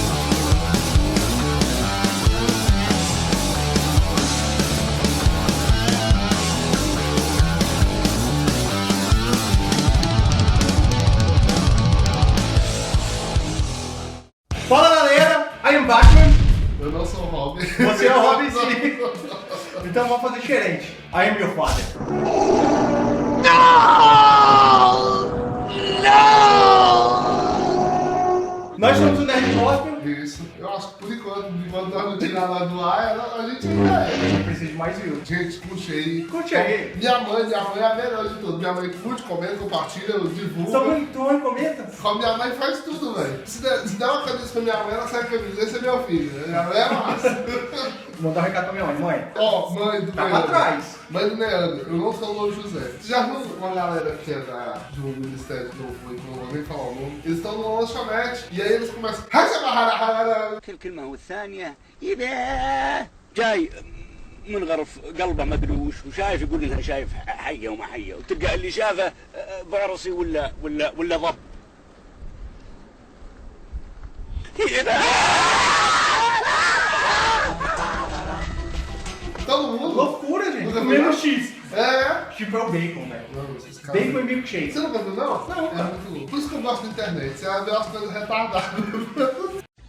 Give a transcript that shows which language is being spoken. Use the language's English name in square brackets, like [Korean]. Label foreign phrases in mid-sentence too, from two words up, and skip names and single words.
[Portuguese] Fala galera, [English] I am Batman. [Portuguese] Eu não sou o Robin. Você é o Robin sim. Então vamos fazer diferente. [English] I am your father. [Portuguese] Nós somos o Nerd Gospel. Isso. Eu acho que por enquanto nós não tirar nada do ar, a gente A gente precisa de mais views. Gente, curte aí. Curte aí. Minha mãe é a melhor de tudo. Minha mãe curte, comenta, compartilha, divulga. Tua mãe comenta? Com a minha mãe faz tudo, velho. Se der uma camisa pra minha mãe, ela sai a camisa. Esse é meu filho. Minha mãe é massa. Vou mandar um recado pra minha mãe. Mãe, Ó, mãe do tá pra Leandro. trás. Mãe do Leandro, eu não sou o Louro José. Você já viu uma galera que é do Ministério do Louvor, que eu não vou nem falar o nome? Eles estão numa lanchonete e aí eles começam. [Arabic] الكلمة والثانية إذا جاي من غرف قلبه ما ادري وشايف يقول لها شايف حية وما حية وتلقى اللي شافه برصي ولا ضب. [Portuguese] Todo mundo? Loucura, gente. Nunca Comendo viu? X. É. Tipo é o bacon, velho. Não, esses caras- Bacon e milkshake. Você nunca viu, não? Não, É cara. muito louco. Por isso que eu gosto da internet. Você vai ver umas coisas retardadas.